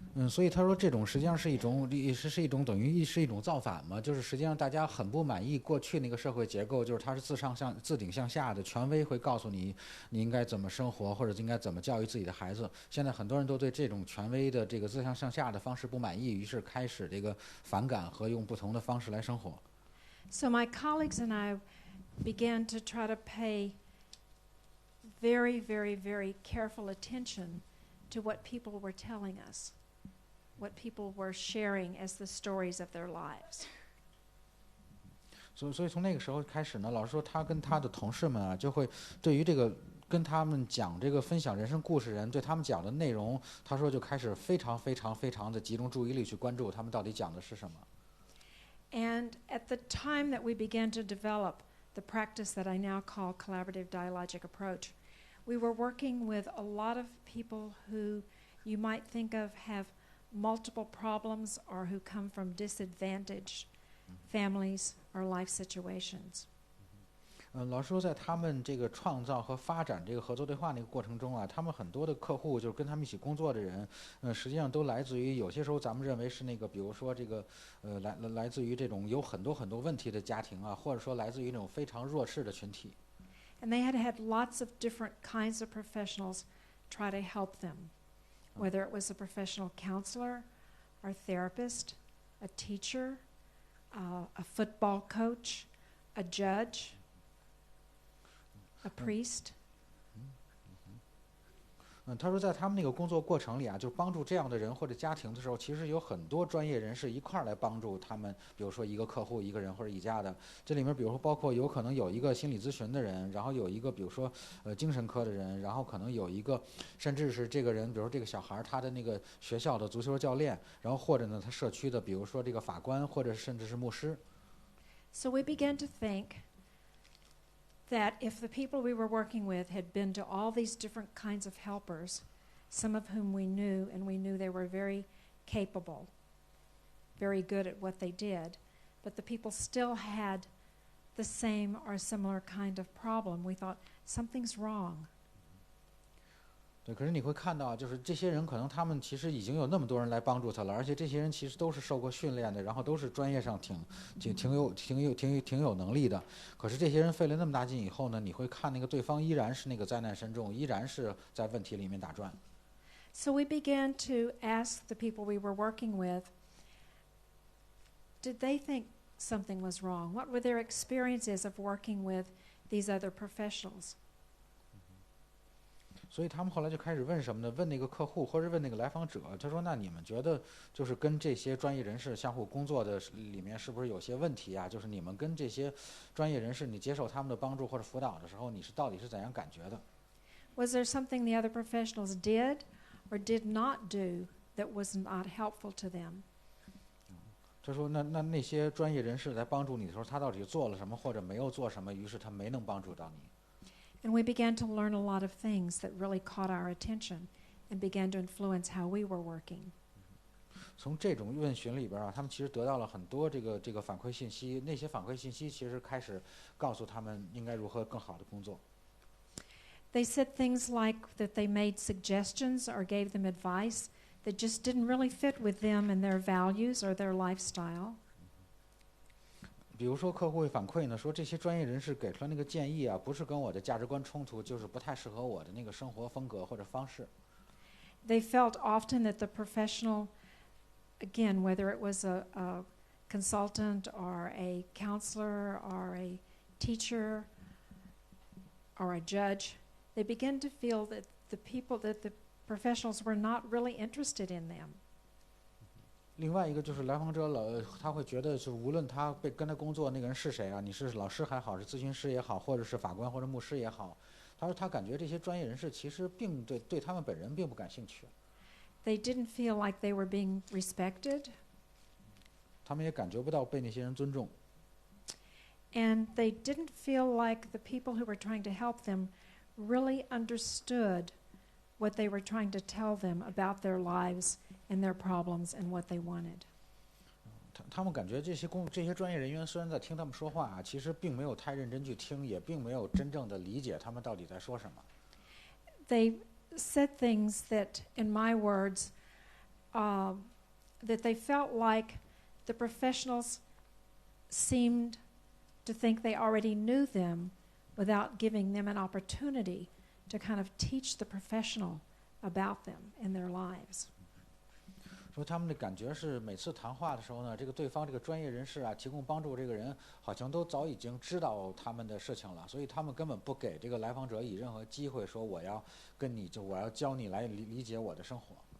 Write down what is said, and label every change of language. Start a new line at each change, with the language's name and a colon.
Chinese: 所以他说这种实际上是一种等于是一种造反嘛，就是实际上大家很不满意过去那个社会结构，就是它是自顶向下的，权威会告诉你应该怎么生活或者应该怎么教育自己的孩子。现在很多人都对这种权威的这个自上向下的方式不满意，于是开始这个反感和用不同的方式来生活。
English: So my colleagues and I began to try to pay very, very, very careful attention to what people were telling us, what people were sharing as the stories of their lives.
Chinese: 所以从那个时候开始呢，老师说他跟他的同事们啊，就会对于这个跟他们讲这个分享人生故事人对他们讲的内容，他说就开始非常的集中注意力去关注他们到底讲的是什么。
English: And at the time that we began to develop the practice that I now call collaborative dialogic approach, we were working with a lot of people who you might think of have multiple problems or who come from disadvantaged families or life situations.
Chinese: 老师说，在他们这个创造和发展这个合作对话那个过程中啊，他们很多的客户就是跟他们一起工作的人，实际上都来自于有些时候咱们认为是那个，比如说这个，来自于这种有很多问题的家庭啊，或者说来自于这种非常弱势的群体。
English: And they had lots of different kinds of professionals try to help them, whether it was a professional counselor, or therapist, a teacher, a football coach, a judge.A priest.
Chinese: 他说在他们那个工作过程里啊，就是帮助这样的人或者家庭的时候，其实有很多专业人士一块儿来帮助他们，比如说一个客户、一个人或者一家的。这里面比如说包括有可能有一个心理咨询的人，然后有一个比如说精神科的人，然后可能有一个甚至是这个人，比如说这个小孩他的那个学校的足球教练，然后或者呢他社区的比如说这个法官或者甚至是牧师。
English: So we began to think.That if the people we were working with had been to all these different kinds of helpers, some of whom we knew, and we knew they were very capable, very good at what they did, but the people still had the same or similar kind of problem, we thought something's wrong.
Chinese: 对，可是你会看到，就是这些人可能他们其实已经有那么多人来帮助他了，而且这些人其实都是受过训练的，然后都是专业上挺有能力的。可是这些人费了那么大劲以后呢，你会看那个对方依然是那个灾难深重，依然是在问题里面打转。
English: So we began to ask the people we were working with, did they think something was wrong? What were their experiences of working with these other professionals?
Chinese: 所以他们后来就开始问什么呢？问那个客户或者问那个来访者，他说：“那你们觉得就是跟这些专业人士相互工作的里面是不是有些问题啊？就是你们跟这些专业人士，你接受他们的帮助或者辅导的时候，你是到底是怎样感觉的？”
English: Was there something the other professionals did or did not do that was not helpful to them?
Chinese: 他说：“那些专业人士来帮助你的时候，他到底做了什么或者没有做什么，于是他没能帮助到你。”
English: And we began to learn a lot of things that really caught our attention and began to influence how we were working.
Chinese: 从这种问询里边啊，他们其实得到了很多这个反馈信息，那些反馈信息其实开始告诉他们应该如何更好的工作。
English: They said things like that they made suggestions or gave them advice that just didn't really fit with them and their values or their lifestyle.
Chinese: 比如说客户会反馈呢，说这些专业人士给出来那个建议啊，不是跟我的价值观冲突，就是不太适合我的那个生活风格或者方式。
English: They felt often that the professional, again, whether it was a consultant or a counselor or a teacher or a judge, they began to feel that the professionals were not really interested in them.
Chinese: 另外一个就是来访者他会觉得，就是无论他跟他工作那个人是谁啊，你是老师还好，是咨询师也好，或者是法官或者牧师也好，他说他感觉这些专业人士其实并对他们本人并不感兴趣。
English: They didn't feel like they were being respected.
Chinese: 他们也感觉不到被那些人尊重。
English: And they didn't feel like the people who were trying to help them really understood what they were trying to tell them about their lives and their problems and what they wanted.
Chinese: 他们感觉这些专业人员虽然在听他们说话啊，其实并没有太认真去听，也并没有真正的理解他们到底在说什么。
English: They said things that, in my words, that they felt like the professionals seemed to think they already knew them without giving them an opportunity to kind of teach the professional about them in their lives.
Chinese: 说他们的感觉是每次谈话的时候呢，这个对方这个专业人士啊，提供帮助这个人好像都早已经知道他们的事情了，所以他们根本不给这个来访者以任何机会说我要教你来理解我的生活。